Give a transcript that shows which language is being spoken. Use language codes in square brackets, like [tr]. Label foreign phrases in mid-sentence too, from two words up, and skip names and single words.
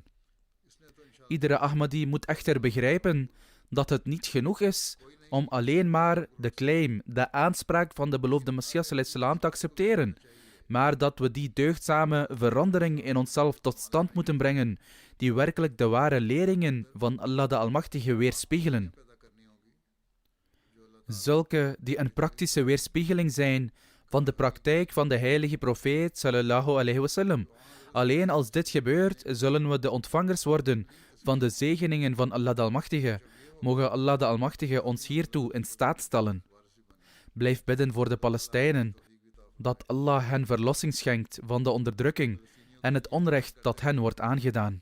[nl] Iedere Ahmadi moet echter begrijpen dat het niet genoeg is om alleen maar de claim, de aanspraak van de beloofde Messias ﷺ te accepteren, maar dat we die deugdzame verandering in onszelf tot stand moeten brengen, die werkelijk de ware leringen van Allah de Almachtige weerspiegelen. Zulke die een praktische weerspiegeling zijn van de praktijk van de heilige profeet [ar] صلى الله عليه وسلم. [nl] Alleen als dit gebeurt, zullen we de ontvangers worden van de zegeningen van Allah de Almachtige. Mogen Allah de Almachtige ons hiertoe in staat stellen. Blijf bidden voor de Palestijnen, dat Allah hen verlossing schenkt van de onderdrukking en het onrecht dat hen wordt aangedaan.